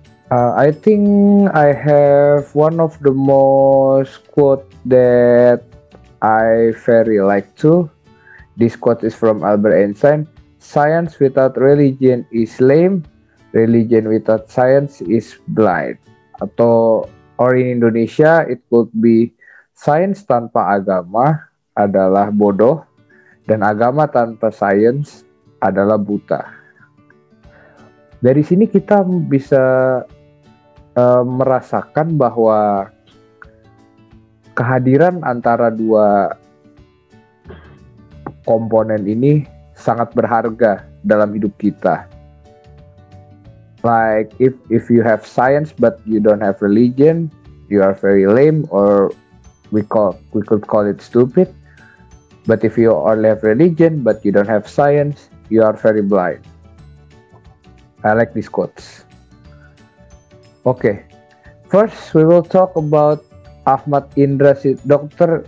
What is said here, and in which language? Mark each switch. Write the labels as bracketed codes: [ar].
[en] I think I have one of the most quote that I very like too. This quote is from Albert Einstein. Science without religion is lame. Religion without science is blind. [id] Atau [en] or in Indonesia, it could be [id] sains tanpa agama adalah bodoh, dan agama tanpa sains adalah buta. Dari sini kita bisa merasakan bahwa kehadiran antara dua komponen ini sangat berharga dalam hidup kita. [en] Like if you have science but you don't have religion, you are very lame, or we could call it stupid. But if you only have religion but you don't have science, you are very blind. I like these quotes. Okay, first we will talk about Ahmad Indra, Dr.